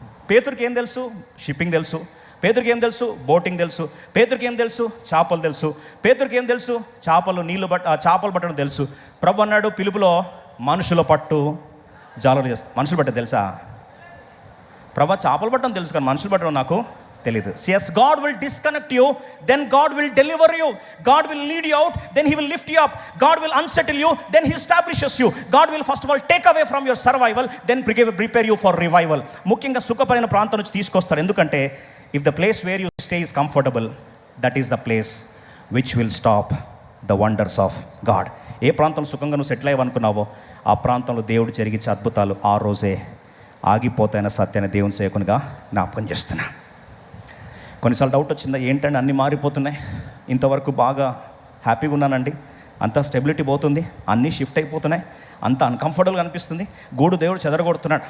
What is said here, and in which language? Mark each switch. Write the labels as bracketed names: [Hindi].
[Telugu] పేతురుకి ఏం తెలుసు? షిప్పింగ్ తెలుసు. పేతురుకి ఏం తెలుసు? బోటింగ్ తెలుసు. పేతురుకి ఏం తెలుసు? చేపలు తెలుసు. పేతురుకి ఏం తెలుసు? చేపలు పట్టడం తెలుసు. ప్రభు అన్నాడు పిలుపులో, మనుషుల పట్టు జాలరు చేస్తా. మనుషులు పట్ట తెలుసా? ప్రభు చేపలు పట్టడం తెలుసు, కానీ మనుషులు పట్టడం నాకు తెలీదు. [English] Yes, God will disconnect you, then God will deliver you. God will lead you out, then He will lift you up. God will unsettle you, then He establishes you. God will first of all take away from your survival, then prepare you for revival. [Telugu] ముఖ్యంగా సుఖపడిన ప్రాంతం నుంచి తీసుకొస్తారు. ఎందుకంటే [English] if the place where you stay is comfortable, that is the place which will stop the wonders of God. [Telugu] ఏ ప్రాంతం సుఖంగా నువ్వు settle అయ్యవనుకున్నావో ఆ ప్రాంతంలో దేవుడు జరిగించే అద్భుతాలు ఆ రోజే ఆగిపోతాయన్న సత్యాన్ని దేవుని సేవకునిగా జ్ఞాపకం చేస్తున్నా. కొన్నిసార్లు డౌట్ వచ్చిందా, ఏంటంటే అన్నీ మారిపోతున్నాయి, ఇంతవరకు బాగా హ్యాపీగా ఉన్నానండి, అంతా స్టెబిలిటీ పోతుంది, అన్నీ షిఫ్ట్ అయిపోతున్నాయి, అంత అన్కంఫర్టబుల్గా అనిపిస్తుంది, గూడు దేవుడు చెదరగొడుతున్నాడు.